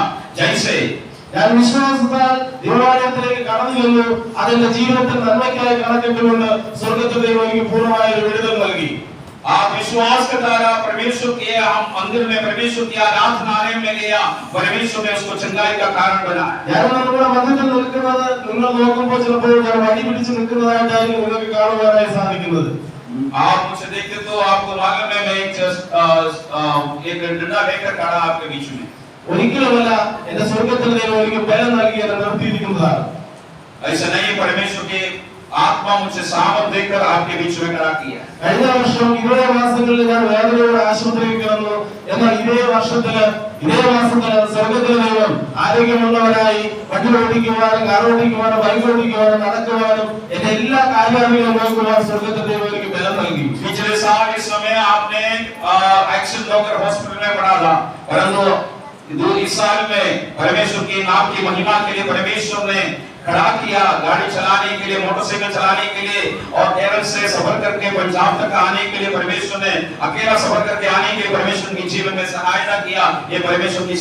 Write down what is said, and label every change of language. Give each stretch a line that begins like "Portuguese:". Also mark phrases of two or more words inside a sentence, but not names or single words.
Hindi: जैसे
Malayalam: ഞാൻ വിശ്വാസത്താൽ ദേവാലയത്തിലേക്ക് കടന്നു ചെന്നു, അതെന്റെ ജീവിതത്തിൽ നന്മയ്ക്കായി കണക്കിട്ടുകൊണ്ട് സ്വർഗത്തിലെ ദൈവം എനിക്ക് പൂർണ്ണമായ ഒരു വിടുതൽ നൽകി.
Hindi: आप विश्वास के द्वारा परमेश्वर के हम मंदिर में परमेश्वर की आराधनालय में गया, परमेश्वर ने उसको चंगाई का कारण बनाया।
Malayalam: ഞാൻ നിങ്ങളുടെ മധ്യത്തിൽ നിൽക്കുന്നത് നിങ്ങൾ നോക്കുമ്പോൾ ചിലപ്പോൾ ഞാൻ വടി പിടിച്ച് നിൽക്കുന്നതായിട്ടായിരിക്കും നിങ്ങൾക്ക് കാണുവാനായി സാധിക്കുന്നത്.
Hindi: आप मुझे देखते तो आपको मालूम है मैं एक डंडा लेकर खड़ा आपके बीच में।
Malayalam: ഒരിക്കലുമല്ല, എന്റെ സ്വർഗത്തിലെ ദൈവം എനിക്ക് ബലം നൽകി എന്നെ നിർത്തിയിരിക്കുന്നതാണ്.
Hindi: ऐसा नहीं, परमेश्वर के आत्मा मुझे सामर्थ देकर आपके बीच में खड़ा किया।
Malayalam: കഴിഞ്ഞ വർഷം ഇതേ മാസങ്ങളിൽ ഞാൻ വേദനയോടെ ആശുപത്രിയിൽ കിടന്നു. എന്നാൽ ഇതേ മാസത്തില് സ്വർഗത്തിലെ ദൈവം ആരോഗ്യമുള്ളവരായി വണ്ടി ഓടിക്കുവാനും കാർ ഓടിക്കുവാനും ബൈക്ക് ഓടിക്കുവാനും നടക്കുവാനും എന്റെ എല്ലാ കാര്യങ്ങളും നോക്കുവാൻ സ്വർഗത്തിലെ ദൈവം എനിക്ക് ബലം നൽകി.
Hindi: पिछले साल इस समय आपने एक्सीडेंट होकर हॉस्पिटल में पड़ा था, परंतु इस साल में परमेश्वर की नाम की महिमा के लिए परमेश्वर ने खड़ा किया, गाड़ी चलाने के लिए, मोटरसाइकिल चलाने के लिए और केरल से सफर करके पंजाब तक आने के लिए परमेश्वर ने अकेला सफर करके आने के लिए परमेश्वर की जीवन में सहायता किया।